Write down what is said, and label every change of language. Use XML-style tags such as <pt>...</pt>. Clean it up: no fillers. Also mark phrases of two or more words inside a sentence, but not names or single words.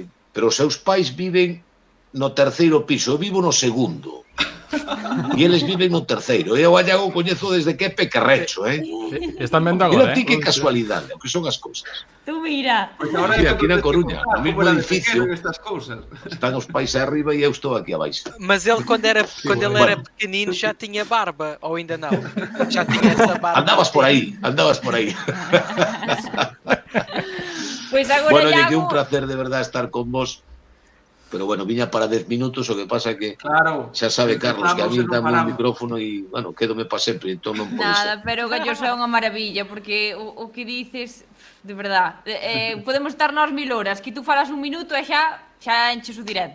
<gl>Pero os seus pais viven no terceiro piso, eu vivo no segundo. E eles viven no terceiro. Eu a Iago coñezo desde que é pequerrecho, Están vendo agora, Mira ti que casualidade, o que son as cousas.</gl> <es>Tú mira.</es> <gl>Mira, aquí na Coruña, no mesmo edificio, están os pais arriba e eu estou aquí abaixo.</gl> <pt>Mas ele, quando ele era pequenino, já tinha barba, ou ainda não? Já tinha essa barba?</pt> <gl>Andabas por aí. Pois agora, bueno, Iago... que un placer</gl> <es>de verdad</es> <gl>estar con vos. Pero bueno, viña para 10 minutos, o que pasa que xa sabe Carlos que a mí dame un micrófono e, bueno, quédome para sempre, entón non pode ser. Nada, pero Galloso é unha maravilla, porque o que dices,</gl> <es>de verdad,</es> <gl>podemos estar nós 1000 horas, que tú falas un minuto e xa enches o directo.</gl>